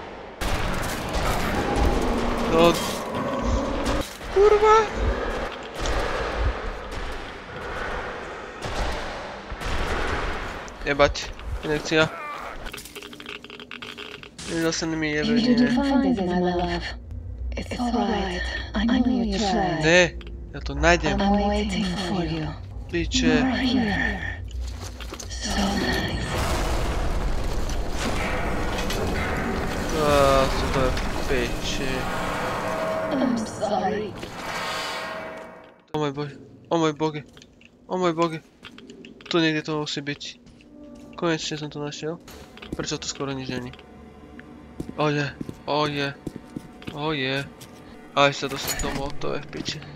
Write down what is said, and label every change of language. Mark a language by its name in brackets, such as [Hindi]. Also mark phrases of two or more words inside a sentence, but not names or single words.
[Slovak] No... Kurva. Jebať. Inekcia. Zase mi jebe, nie. [English] It's alright. I know you tried. [Slovak] Ne, ja to nájdem. [English] I'm waiting for you. [Slovak] Piče. [English] You're here. So nice. [Slovak] Super piče. [English] I'm sorry. [Slovak] O môj bože. O môj boge. O môj boge. Tu niekde to musí byť. Konečne som to našiel. Prečo to skoro nič není? Oje. Aj sa dostal domov, to je v piči.